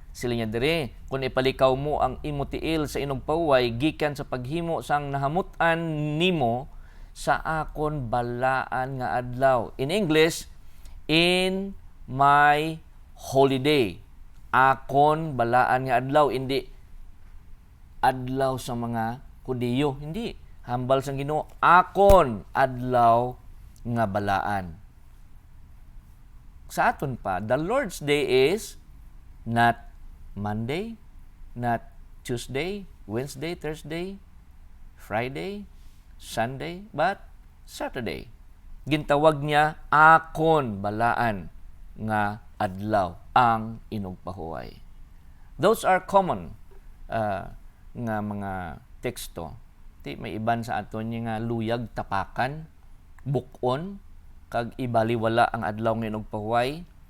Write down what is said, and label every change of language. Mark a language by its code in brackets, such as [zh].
[hil] Sila niya dire, kung ipalikaw mo ang imo tiil sa inog paway gikan sa paghimo sang nahamutan nimo sa akon balaan nga adlaw. [en] In English, in my holiday. [hil] Akon balaan nga adlaw, hindi adlaw sa mga Hudiyo. Hindi. Hambal sang Ginoo, akon adlaw nga balaan. Sa aton pa, [en] the Lord's Day is not Monday, not Tuesday, Wednesday, Thursday, Friday, Sunday, but Saturday. [hil] Gintawag niya akon balaan nga adlaw ang inugpahuway. [en] Those are common nga mga teksto. [hil] May iban sa aton nga luyag tapakan, bukon, kag ibaliwala ang adlaw nga inugpahuway.